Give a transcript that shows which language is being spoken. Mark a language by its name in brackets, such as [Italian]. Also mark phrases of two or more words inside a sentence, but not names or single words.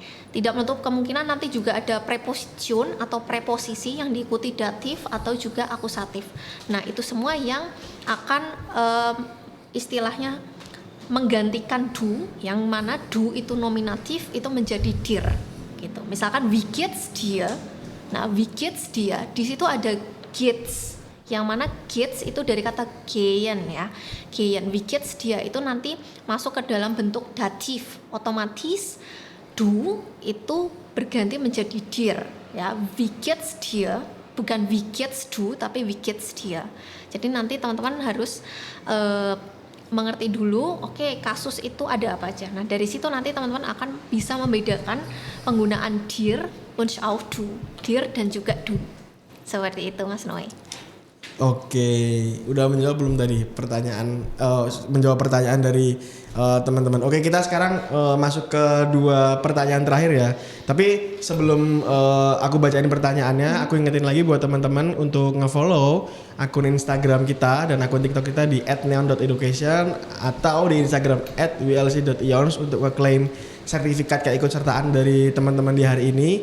[Indonesian] Tidak menutup kemungkinan nanti juga ada preposition atau preposisi yang diikuti datif atau juga akusatif. Nah, itu semua yang akan istilahnya menggantikan du, yang mana du itu nominatif itu menjadi dir gitu. [German] Misalkan wie geht's dir? Nah, wie geht's dir? [Indonesian] Di situ ada geht's. Yang mana geht's itu dari kata gehen ya. Gehen, [German] wie geht's dir [Indonesian] itu nanti masuk ke dalam bentuk datif. Otomatis du itu berganti menjadi dir ya. [German] Wie geht's dir bukan wie geht's du tapi wie geht's dir. [Indonesian] Jadi nanti teman-teman harus mengerti dulu, kasus itu ada apa aja. Nah, dari situ nanti teman-teman akan bisa membedakan penggunaan [German] dir und auch du. [Indonesian] Dir dan juga du. Seperti itu Mas Noe. Oke, udah menjawab belum tadi pertanyaan menjawab pertanyaan dari teman-teman. Oke, kita sekarang masuk ke 2 pertanyaan terakhir ya. Tapi sebelum aku bacain pertanyaannya, aku ingetin lagi buat teman-teman untuk nge-follow akun Instagram kita dan akun TikTok kita di @neon.education atau di Instagram @wlc.ions untuk ngeklaim sertifikat keikutsertaan dari teman-teman di hari ini.